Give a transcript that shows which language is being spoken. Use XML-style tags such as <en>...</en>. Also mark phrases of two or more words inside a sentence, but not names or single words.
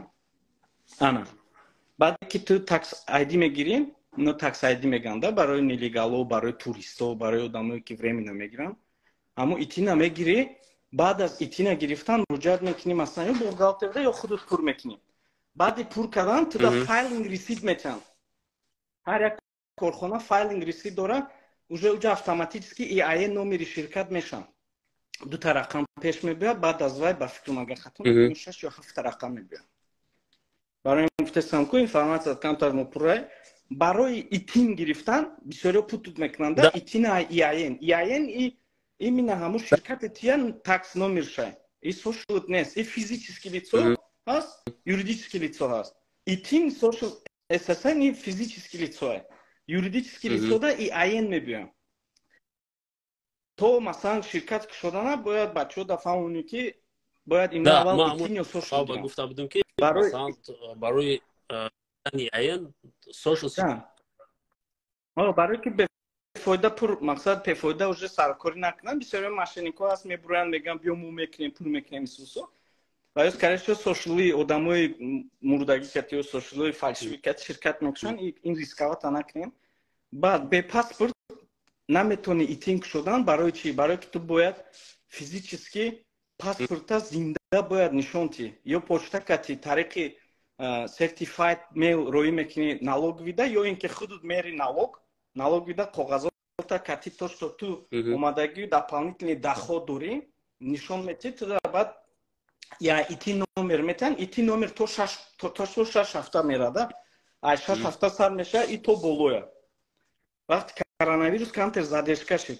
<tg>Ана. Баъде ки ту</tg> <en>Tax ID</en> <tg>мегирӣ, но</tg> <en>Tax ID</en> <tg>меганда барои нелегало, барои туристо, барои одамое ки временно мегиранд. Аммо ITIN мегирӣ, баъд аз ITIN гирифтан муроҷиат мекунӣ, масалан ё бухгалтерда ё худут пур мекунӣ. Баъди пур кардан туда</tg> <en>filing receipt</en> <tg>метиҳанд. ҳар як корхона</tg> <en>filing receipt</en> <tg>дорад.</tg> <ru>Уже автоматически</ru> <tg>EIN номери ширкат мешавад. Дута рақам пеш мебиёд, баъд аз вай ба фикрам агар хато накунӣ 6 ё 7 рақам мебиёд. Барои ин гуфтам ки информация камтар мопуррай. Барои ITIN гирифтан бисёриё путут мекунанд.</tg> <en>ITIN EIN.</en> <tg>EIN именно ҳамон ширкати тиян такс номерша. И social нест. И</tg> <ru>физически лицо</ru> <tg>ҳаст,</tg> <ru>юридически лицо</ru> <tg>ҳаст.</tg> <en>ITIN social SSN и</en> <ru>физически лицо. Юридически лицода</ru> <tg>EIN мебиён. То масалан ширкат ки шуда набояд бачаҳо да фаҳмонӣ ки бояд ин аввал ITIN ё social гиранд. Гуфта будем ки масалан барои EIN social. Барои ки бефоида пур мақсад бефоида уже саркорӣ накунанд, бисёриё мошеннико ҳаст мебуранд, мегӯянд биё мо мекунем, пур мекунем исусо. Ва скорее socially одамои мурдаги кати ё socially фальсификат ширкат мекушанд, ин рисковата накунем. Баъд бе паспорт наметони ITIN шудан барои чӣ? Барои ки ту бояд физически паспорта зинда бояд нишон тӣ. Ё почта кати тариқи</tg> <en>certified mail</en> <tg>роӣ мекунӣ налоговида, ё ин ки худут мери налоговида коғазота кати то, што ту омадагӣ</tg> <ru>дополнительный доход</ru> <tg>дорӣ, нишон метӣ, туда баъд я ITIN номер метиҳанд. ITIN номер то 6 ҳафта мерада. Ай 6 ҳафта сар меша, и то болоя. Вақти коронавирус камтер задержка шуд.</tg>